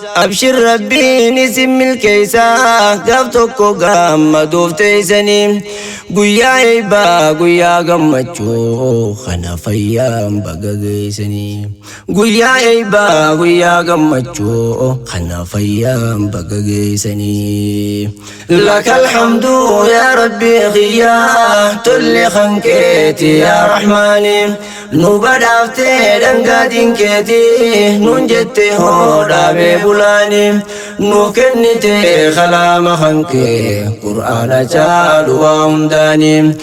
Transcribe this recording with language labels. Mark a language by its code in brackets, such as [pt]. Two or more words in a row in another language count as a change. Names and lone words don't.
[om] Abshir Rabbiin isin milkeessa, gaaf tokko gammaduuf teessanii. Guyyaa eebbaa, guyyaa gammachuu, kana fayyaan baga geessanii. Guyyaa eebbaa, guyyaa gammachuu, kana fayyaan baga geessanii. [ar] لك الحمد يا ربي خيا، [om] tolli kan keeti yaa Rahmaani. Nu badhaafte dhangaa diinkeeti, nun jette hodhaame bulaani. Nu kennite kalaama kan kee, Qur'aana caalu waa hundaani.